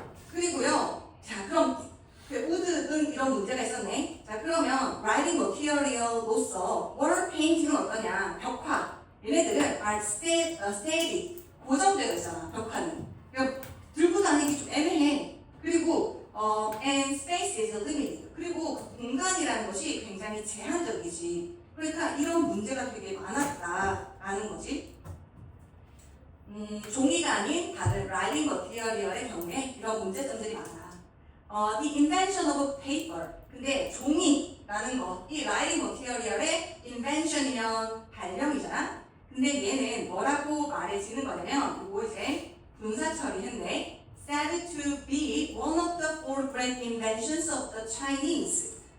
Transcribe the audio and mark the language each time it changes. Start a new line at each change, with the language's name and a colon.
Korean: 그리고요. 자, 그럼 wood는 이런 문제가 있었네. 자, 그러면 writing material로서 wall painting은 어떠냐? 벽화. 얘네들은
English: are static,
Korean: 고정되어 있잖아. 벽화는. 그러니까 들고 다니기 좀 애매해. 그리고
English: and space is limited.
Korean: 그리고 공간이라는 것이 굉장히 제한적이지. 그러니까 이런 문제가 되게 많았다라는 거지. 종이가 아닌 다른 writing material의 경우에 이런 문제점들이 많아.
English: The invention of paper.
Korean: 근데 종이라는 거, 이 writing material의 invention이면 발명이잖아. 근데 얘는 뭐라고 말해지는 거냐면, 이거 이제 분사 처리했네.
English: said to be one of the four great inventions of the Chinese.